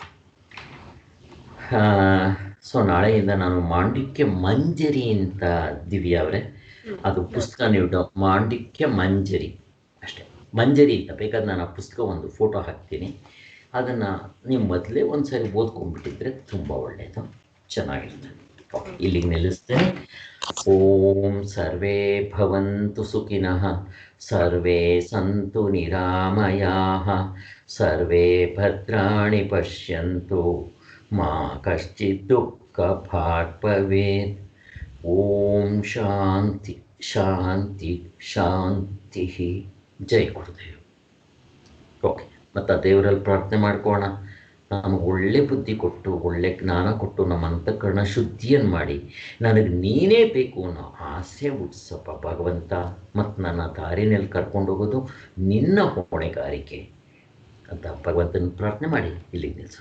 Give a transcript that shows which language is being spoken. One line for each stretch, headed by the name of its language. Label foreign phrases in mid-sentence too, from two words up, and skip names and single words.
Kannada: ಸೊ ನಾಳೆಯಿಂದ ನಾನು ಮಾಂಡಿಕ್ಯ ಮಂಜರಿ ಅಂತ ದಿವ್ಯ ಅವರೇ, ಅದು ಪುಸ್ತಕ ನೀವು ಮಾಂಡಿಕ್ಯ ಮಂಜರಿ ಅಷ್ಟೇ, ಮಂಜರಿ ಅಂತ ಬೇಕಾದ್ರೆ ನಾನು ಆ ಪುಸ್ತಕ ಒಂದು ಫೋಟೋ ಹಾಕ್ತೀನಿ. ಅದನ್ನು ನೀವು ಮೊದಲೇ ಒಂದು ಸಾರಿ ಓದ್ಕೊಂಡ್ಬಿಟ್ಟಿದ್ರೆ ತುಂಬ ಒಳ್ಳೆಯದು, ಚೆನ್ನಾಗಿರುತ್ತೆ. ಓಕೆ, ಇಲ್ಲಿಗೆ ನಿಲ್ಲಿಸ್ತೇನೆ.
Sanskrit: ಓಂ ಸರ್ವೇ ಭವಂತು ಸುಖಿನಃ, ಸರ್ವೇ ಸಂತು ನಿರಾಮಯಾಃ, ಸರ್ವೇ ಭದ್ರಾಣಿ ಪಶ್ಯಂತು, ಮಾ ಕಶ್ಚಿತ್ ದುಃಖಭಾಗ್ ಭವೇತ್. ಓಂ ಶಾಂತಿ ಶಾಂತಿ ಶಾಂತಿ.
Kannada: ಜೈ ಗುರುದೇವ್. ಓಕೆ, ಮತ್ತು ದೇವರಲ್ಲಿ ಪ್ರಾರ್ಥನೆ ಮಾಡ್ಕೋಣ. ನಮಗೆ ಒಳ್ಳೆ ಬುದ್ಧಿ ಕೊಟ್ಟು, ಒಳ್ಳೆ ಜ್ಞಾನ ಕೊಟ್ಟು, ನಮ್ಮ ಅಂತಃಕರಣ ಶುದ್ಧಿಯನ್ನು ಮಾಡಿ, ನನಗೆ ನೀನೇ ಬೇಕು ಅನ್ನೋ ಆಸೆ ಹುಟ್ಟಿಸಪ್ಪ ಭಗವಂತ. ಮತ್ತು ನನ್ನ ದಾರಿನಲ್ಲಿ ಕರ್ಕೊಂಡು ಹೋಗೋದು ನಿನ್ನ ಹೊಣೆಗಾರಿಕೆ ಅಂತ ಭಗವಂತನ ಪ್ರಾರ್ಥನೆ ಮಾಡಿ ಇಲ್ಲಿಗೆ ನಿಲ್ಲಿಸೋಣ.